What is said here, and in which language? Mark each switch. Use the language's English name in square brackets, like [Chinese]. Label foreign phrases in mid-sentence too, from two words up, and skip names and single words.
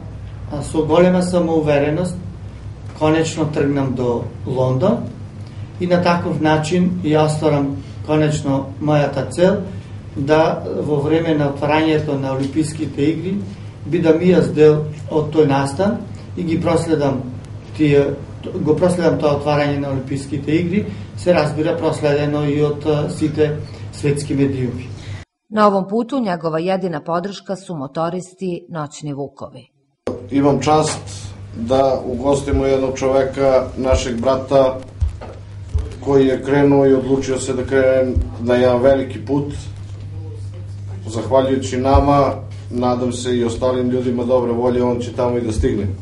[Macedonian] со голема самоувереност конечно тргнам до Лондон и на таков начин ја остварам конечно мојата цел да во време на отварањето на Олимписките игри бидам и јас дел од тој настан и го проследам тоа отварање на Олимписките игри, се разбира проследено и од сите светски медиуми. [Serbian] Na ovom putu njegova jedina podrška su motoristi Noćni Vukovi. Imam čast da ugostimo jednog čoveka, našeg brata, koji je krenuo i odlučio se da krene na jedan veliki put. Zahvaljujući nama, nadam se i ostalim ljudima dobre volje, on će tamo i da stigne.